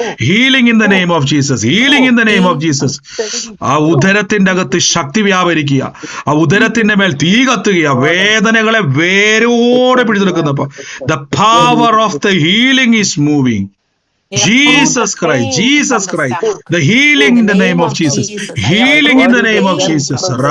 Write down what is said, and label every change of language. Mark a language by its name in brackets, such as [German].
[English] Healing in the name of Jesus. Healing in the name of Jesus. [Malayalam] ആ ഉദരത്തിന്റെ അകത്ത് ശക്തി വ്യാപരിക്കുക. ആ ഉദരത്തിന്റെ മേൽ തീ കത്തുക. വേദനകളെ വേരോടെ പിടിച്ചെടുക്കുന്നപ്പോ [English] the power of the healing is moving. Jesus Christ, Jesus Christ, the healing in the name of Jesus, healing in the name of Jesus.